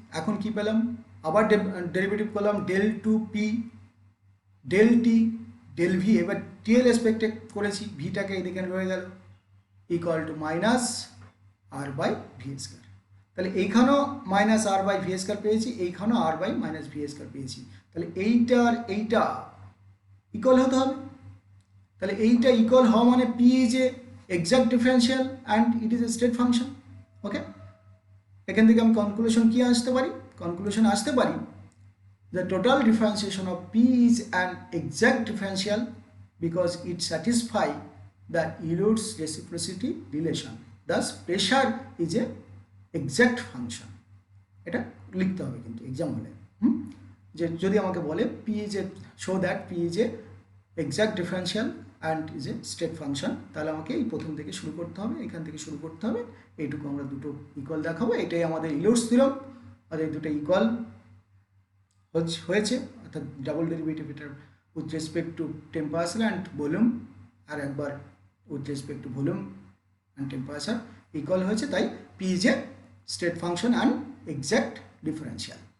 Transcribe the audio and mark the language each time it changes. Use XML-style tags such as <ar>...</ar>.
<bn>এখন কি পেলাম, আবার ডেরিভেটিভ করলাম del two P del T del V, এবার টি এর রেসপেক্টে করেছি, ভিটাকে এদিকে রয়ে গেল equal to minus আর by ভি²। তাহলে এইখানেও মাইনাস আর বাই ভি² পেয়েছি, এইখানেও আর বাই মাইনাস ভি² পেয়েছি। তাহলে এইটা আর এইটা ইকুয়াল হতে হবে। তাহলে এইটা ইকুয়াল হওয়া মানে</bn> <en>P is a exact differential and it is a state function.</en> <bn>ওকে, এখান থেকে আমি কনক্লুশন কি আসতে পারি,</bn> <en>Conclusion আসতে পারি the total differentiation of P is an exact differential because it satisfies the Euler's reciprocity relation. Thus, pressure is a exact function.</en> <bn>এটা লিখতে হবে কিন্তু এক্সাম হলে, যে যদি আমাকে বলে</bn> <en>P is a show that P is a exact differential and is a state function,</en> <bn>তাহলে আমাকে এই প্রথম থেকে শুরু করতে হবে, এখান থেকে শুরু করতে হবে। এইটুকু আমরা দুটো ইকুয়াল দেখাবো, এটাই আমাদের ইউলার্স থিওরেম। আর এই দুটো ইকুয়াল হয়েছে, অর্থাৎ ডাবল ডেরিভেটিভ এটার with respect to temperature and volume, আর একবার with respect to volume and temperature equal হয়েছে, তাই P is a state function and exact differential.</bn>